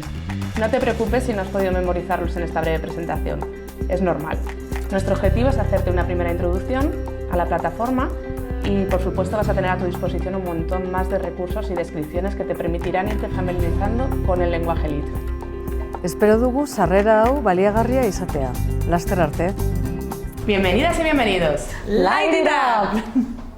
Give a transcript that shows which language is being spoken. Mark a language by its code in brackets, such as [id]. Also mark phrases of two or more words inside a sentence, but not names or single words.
[es] No te preocupes si no has podido memorizarlos en esta breve presentación, es normal. Nuestro objetivo es hacerte una primera introducción a la plataforma y por supuesto vas a tener a tu disposición un montón más de recursos y descripciones que te permitirán irte familiarizando con el lenguaje LIT. [eu] Espero dugu sarrera hau baliagarria izatea. Laster arte. [es] Bienvenidas y bienvenidos. [en] Light it up!